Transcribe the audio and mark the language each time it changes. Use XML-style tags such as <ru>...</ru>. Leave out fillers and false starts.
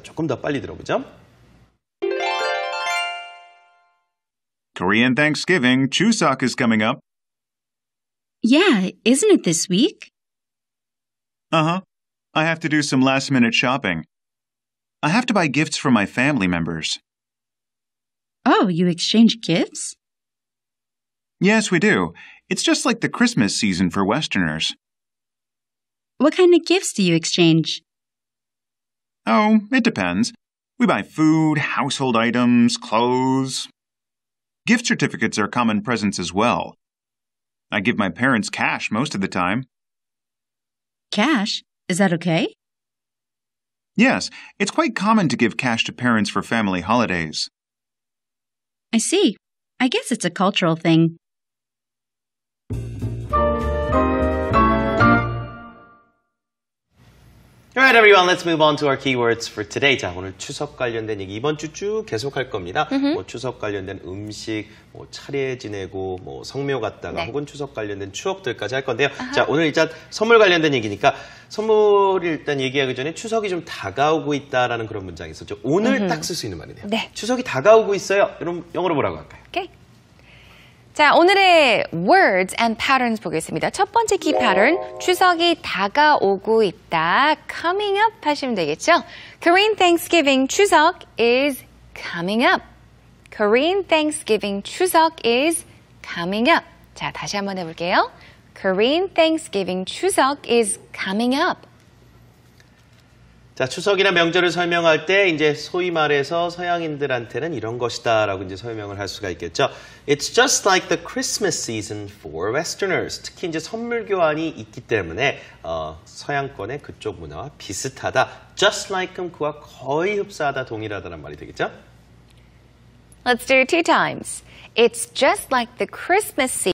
<ko>조금 더 빨리 들어보죠.</ko> <en>Korean Thanksgiving, Chuseok is coming up. Yeah, isn't it this week? Uh-huh. I have to do some last-minute shopping. I have to buy gifts for my family members. Oh, you exchange gifts? Yes, we do. It's just like the Christmas season for Westerners. What kind of gifts do you exchange? Oh, it depends. We buy food, household items, clothes. Gift certificates are common presents as well. I give my parents cash most of the time. Cash? Is that okay? Yes, it's quite common to give cash to parents for family holidays. I see. I guess it's a cultural thing. Alright everyone, let's move on to our keywords for today.</en> <ko>자, 오늘 추석 관련된 얘기 이번 주 쭉 계속할 겁니다. 뭐 추석 관련된 음식, 뭐 차례 지내고, 뭐 성묘 갔다가 네. 혹은 추석 관련된 추억들까지 할 건데요. 자, 오늘 일단 선물 관련된 얘기니까 선물을 일단 얘기하기 전에 추석이 좀 다가오고 있다라는 그런 문장이 있었죠. 오늘 딱 쓸 수 있는 말이네요. 네. 추석이 다가오고 있어요. 여러분 영어로 뭐라고 할까요? 오케이. 자, 오늘의</ko> <en>words and patterns</en> <ko>보겠습니다. 첫 번째 key pattern, 추석이 다가오고 있다. coming up 하시면 되겠죠?</ko> <en>Korean Thanksgiving 추석 is coming up. Korean Thanksgiving 추석 is coming up.</en> <ko>자, 다시 한번 해볼게요.</ko> <en>Korean Thanksgiving 추석 is coming up.</en> <ko>자, 추석이나 명절을 설명할 때 이제 소위 말해서 서양인들한테는 이런 것이다라고 이제 설명을 할 수가 있겠죠.</ko> <en>It's just like the Christmas season for Westerners.</en> <ko>특히 이제 선물 교환이 있기 때문에 서양권의 그쪽 문화와 비슷하다. Just like은 그와 거의 흡사하다, 동일하다는 말이 되겠죠.</ko> <en>Let's do it 2 times. It's just like the Christmas season.</en>